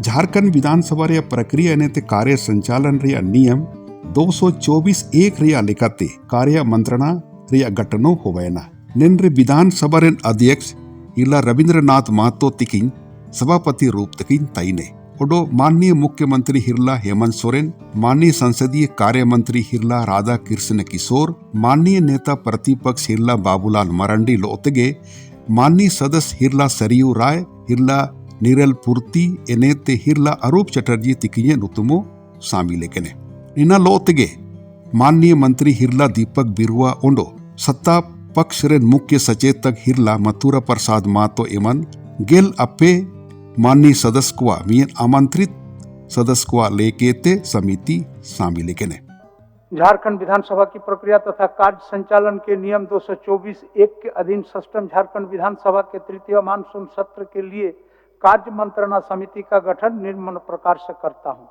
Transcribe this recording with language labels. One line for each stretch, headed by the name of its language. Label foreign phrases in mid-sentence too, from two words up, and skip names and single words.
Santali: झारखंड विधानसभा रे प्रक्रिया नेते
Hindi: कार्य संचालन
Santali: रे नियम 224(1) रिया लेखाते
Hindi: कार्य मंत्रणा
Santali: रिया गठनो होवैना निन्रे विधानसभा रे अध्यक्ष इला रविंद्रनाथ महतो तिकिंग सभापति रूप तिकिंग ताइने ओडो
Hindi: माननीय मुख्यमंत्री
Santali: हिरला हेमंत सोरेन,
Hindi: माननीय संसदीय कार्य मंत्री
Santali: हिरला राधा कृष्ण किशोर,
Hindi: माननीय नेता प्रतिपक्ष
Santali: हिरला बाबूलाल मरांडी लोतगे,
Hindi: माननीय सदस्य
Santali: हिरला सरयू राय, हिरला नीरल पूर्ति एनेते हिरला अरूप चटर्जी तिकिये नुतुमो शामिल केने निना लोतगे
Hindi: माननीय मंत्री
Santali: हिरला दीपक बिरुआ ओंडो
Hindi: सत्ता पक्ष
Santali: रे
Hindi: मुख्य सचेतक
Santali: हिरला मथुरा प्रसाद मातो एमन गेल अपे
Hindi: माननीय सदस्य
Santali: को मियन
Hindi: आमंत्रित सदस्य
Santali: को लेकेते समिति शामिल केने।
Hindi: झारखंड विधानसभा की प्रक्रिया तथा कार्य संचालन के नियम 224(1) के अधीन षष्ठम झारखंड विधानसभा के तृतीय मानसून सत्र के लिए कार्य मंत्रणा समिति का गठन निम्न प्रकार से करता हूं।